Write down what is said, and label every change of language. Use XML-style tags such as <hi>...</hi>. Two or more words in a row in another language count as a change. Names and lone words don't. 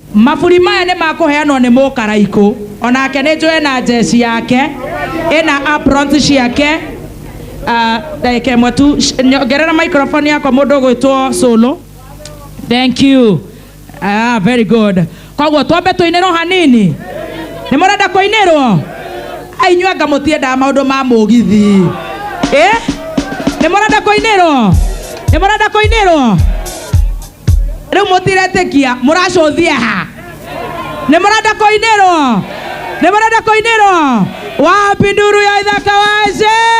<ki>Maburi maya nĩ makũheanwo nĩ Mũkaraikũ, onake nĩ njũĩ na jeci yake ĩna aprons ciake. Ndagĩka ĩmwe tu, nyongerera microphone yakwa mũndũ gwĩtwo Solo.</ki> <en>Thank you. Very good.</en> <ki>Koguo twambe tũinĩrwo hanini. Nĩ mũrenda kũinĩrwo? Inyuĩ anga mũtiendaga maũndũ ma mũgithi. Nĩ mũrenda kũinĩrwo? Nĩ mũrenda kũinĩrwo? Rĩu mũtiretĩkia, mũracũthia ha? Nĩ mũrenda kũinĩrwo? Nĩ mũrenda kũinĩrwo? Wapi nduru ya ithaka waje?</ki>